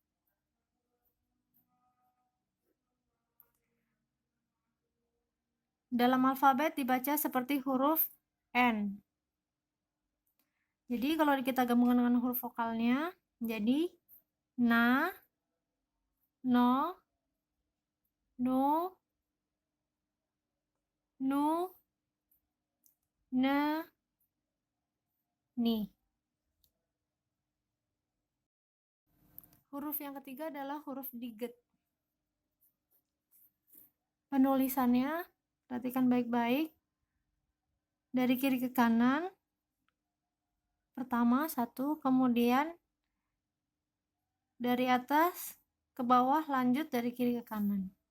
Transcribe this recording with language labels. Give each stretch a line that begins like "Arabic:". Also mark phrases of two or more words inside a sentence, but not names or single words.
Indonesian: Dalam alfabet dibaca seperti huruf N. Jadi kalau kita gabungkan dengan huruf vokalnya, jadi na, no, nu, nu, ne, ni. Huruf yang ketiga adalah huruf diget. Penulisannya, perhatikan baik-baik. Dari kiri ke kanan, pertama satu, kemudian dari atas ke bawah, lanjut dari kiri ke kanan.